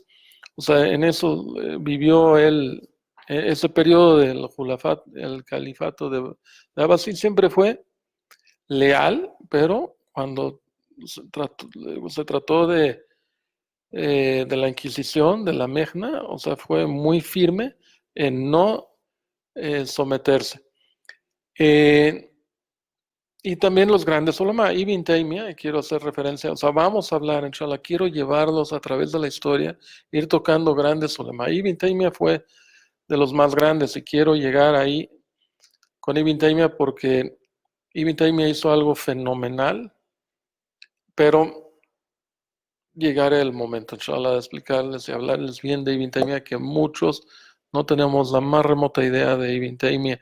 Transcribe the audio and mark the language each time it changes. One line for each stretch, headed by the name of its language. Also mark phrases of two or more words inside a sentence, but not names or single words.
Spanish: O sea, en eso vivió él, ese periodo del Khulafa, el califato de Abbasí siempre fue leal, pero cuando se trató de la Inquisición, de la Mejna, o sea, fue muy firme en no someterse. Y también los grandes ulama, Ibn Taymiyyah, quiero hacer referencia, o sea, vamos a hablar, inshallah, quiero llevarlos a través de la historia, ir tocando grandes ulama. Ibn Taymiyyah fue de los más grandes y quiero llegar ahí con Ibn Taymiyyah porque Ibn Taymiyyah hizo algo fenomenal, pero llegará el momento, inshallah, de explicarles y hablarles bien de Ibn Taymiyyah, que muchos no tenemos la más remota idea de Ibn Taymiyyah.